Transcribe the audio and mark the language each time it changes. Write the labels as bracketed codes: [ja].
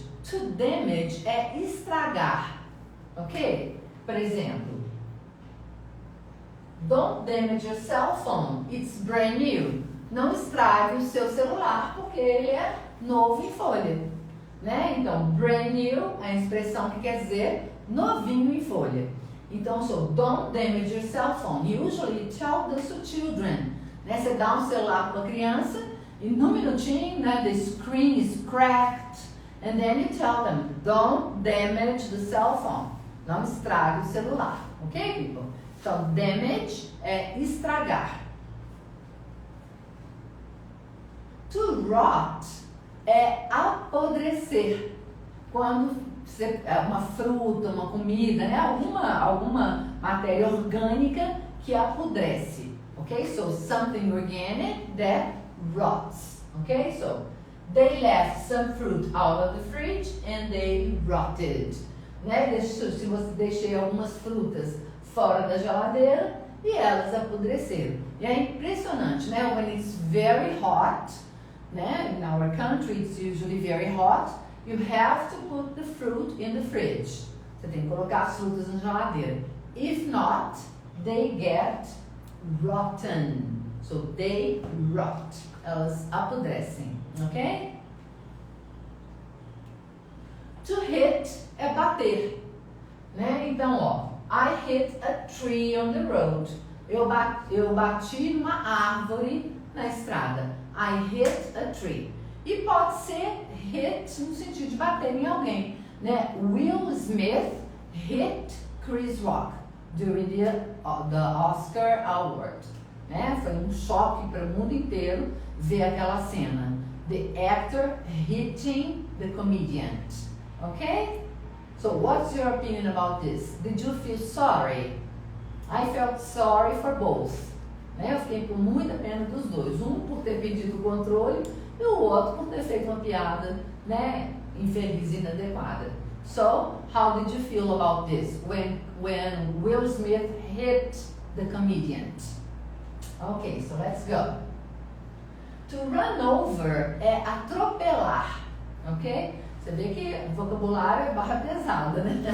[pt] To damage é estragar, ok? Por exemplo, [en] don't damage your cell phone, it's brand new. [pt] Não estrague o seu celular porque ele é novo em folha, né? Então, brand new é a expressão que quer dizer novinho em folha. Então, [en] so don't damage your cell phone. Usually tell this to children. [pt] Né? Você dá um celular para uma criança e no minutinho, né, [en] the screen is cracked. And then you tell them, don't damage the cell phone. [pt] Não estrague o celular. Ok, people? Então, damage é estragar. To rot é apodrecer. Quando uma fruta, uma comida, né? alguma matéria orgânica que apodrece, ok? [en] So, something organic that rots, ok? So, they left some fruit out of the fridge and they rotted, né? [pt] Se você deixei algumas frutas fora da geladeira e elas apodreceram. E é impressionante, né? [en] When it's very hot, [pt] né? [en] In our country it's usually very hot. You have to put the fruit in the fridge. [pt] Você tem que colocar as frutas na geladeira. [en] If not, they get rotten. So they rot. [pt] Elas apodrecem, [en] ok? [pt] To hit é bater, né? Então, ó, [en] I hit a tree on the road. [pt] Eu bati numa árvore na estrada. [en] I hit a tree. [pt] E pode ser hit no sentido de bater em alguém, né? [en] Will Smith hit Chris Rock during the Oscar Award, né? [pt] Foi um choque para o mundo inteiro ver aquela cena. [en] The actor hitting the comedian, okay? So what's your opinion about this? Did you feel sorry? I felt sorry for both. Né? [pt] Eu fiquei com muita pena dos dois. Um por ter pedido o controle e o outro por ter feito uma piada, né, infeliz e inadequada. [en] So, how did you feel about this when Will Smith hit the comedian? Okay, so let's go. [pt] To run over é atropelar, ok? Você vê que o vocabulário é barra pesada, né?